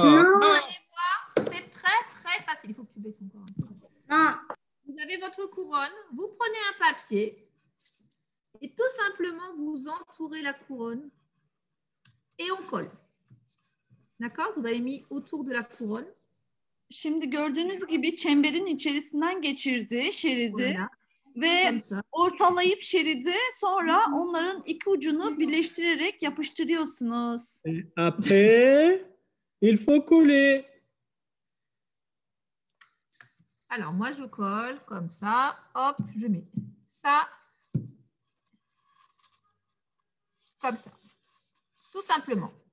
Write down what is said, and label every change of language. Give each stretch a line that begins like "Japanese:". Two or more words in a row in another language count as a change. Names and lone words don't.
French: Vous allez voir, c'est très très facile. Il faut que tu baisses encore un peu. Vous avez votre couronne, vous prenez un papier et tout simplement vous entourez la couronne et on colle. D'accord? Vous avez mis autour de la couronne.
Turkish: Şimdi gördüğünüz gibi çemberin içerisinden geçirdi şeridi
French: Voilà.
Turkish: ve
French: Comme ça.
Turkish: ortalayıp şeridi sonra onların iki ucunu birleştirerek yapıştırıyorsunuz.
French: après, il faut coller. Alors, moi, je colle comme ça. Hop, je mets ça. Comme ça. Tout simplement.